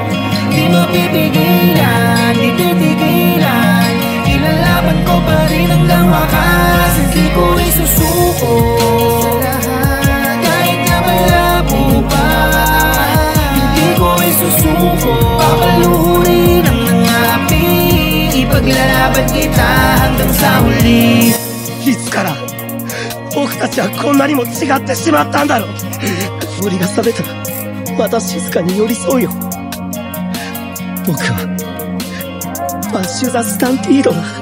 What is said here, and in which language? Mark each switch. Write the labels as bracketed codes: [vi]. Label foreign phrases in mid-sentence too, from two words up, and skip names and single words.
[tl] Di mo pipigilan, di titigilan, ilalaban ko pa rin hanggang wakas. Hindi ko isusuko sa lahat, kahit na malabo pa. Hindi ko isusuko, papaluhurin ang mga api. Ipaglalaban kita hanggang sa huli. [ja] いつから僕たちはこんなにも違ってしまったんだろう。森が覚めたらまた静かに寄り添うよ。僕はバッシュ・ザ・スタンピードだ。